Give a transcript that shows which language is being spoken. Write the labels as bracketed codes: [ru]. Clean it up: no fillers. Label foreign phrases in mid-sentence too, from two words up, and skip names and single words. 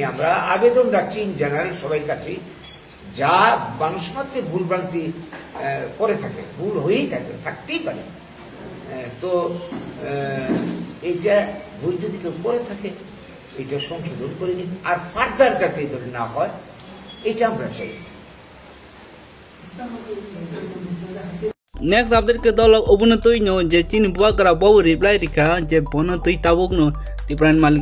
[bn] আমরা আবেদন রাখছি [en] in general [bn] সবাই কাছে, যা মানুষ মাত্র ভুল ভ্রান্তি করে থাকে, ভুল হয়েই থাকে, থাকতেই পারে, তো এইটা ভুল যদি কেউ করে থাকে এটা সংশোধন করে নিন, আর ফার্দার যাতে এই ধরনের না হয় এটা আমরা চাই। [en] Next update [trp] ke dolok obuna tui no je chin buat kara bau reply dika je bono tui tabuk no tipran malik